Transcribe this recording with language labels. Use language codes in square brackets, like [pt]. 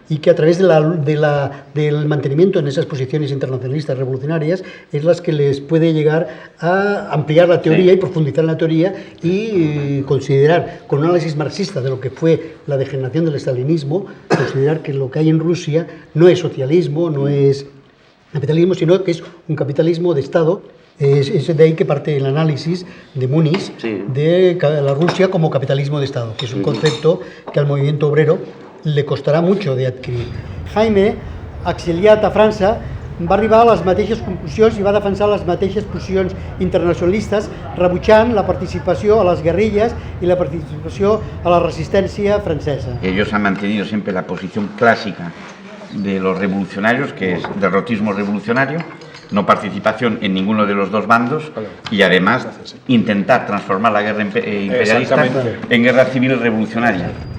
[es] Y que a través del mantenimiento en esas posiciones internacionalistas revolucionarias es las que les puede llegar a ampliar la teoría y profundizar en la teoría y considerar, con un análisis marxista de lo que fue la degeneración del estalinismo, considerar que lo que hay en Rusia no es socialismo, no es capitalismo, sino que es un capitalismo de Estado. Es de ahí que parte el análisis de Muniz de la Rusia como capitalismo de Estado, que es un concepto que al movimiento obrero le costarà mucho de adquirir. [ca] Jaime, exiliat a França, va arribar a les mateixes conclusions i va defensar les mateixes posicions internacionalistes, rebutjant la participació a les guerrilles i la participació a la resistència francesa. [es] Ellos han mantenido siempre la posición clásica de los revolucionarios, que es derrotismo revolucionario, no participación en ninguno de los dos bandos y además intentar transformar la guerra imperialista en guerra civil revolucionaria.